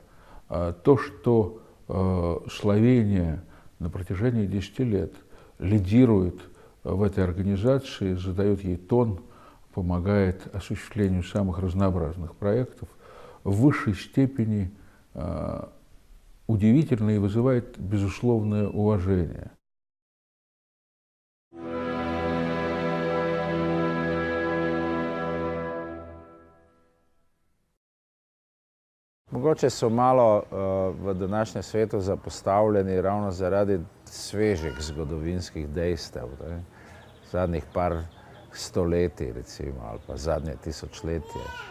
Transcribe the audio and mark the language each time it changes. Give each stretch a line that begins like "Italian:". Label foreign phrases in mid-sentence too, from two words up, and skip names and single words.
Russian: То, что Словения на протяжении 10 лет лидирует в этой организации, задает ей тон, помогает осуществлению самых разнообразных проектов, в высшей степени удивительно и вызывает безусловное уважение.
Slovenian: Mogoče so malo v današnjem svetu zapostavljeni ravno zaradi svežih zgodovinskih dejstev, zadnjih par stoletij recimo, ali pa zadnje tisočletje.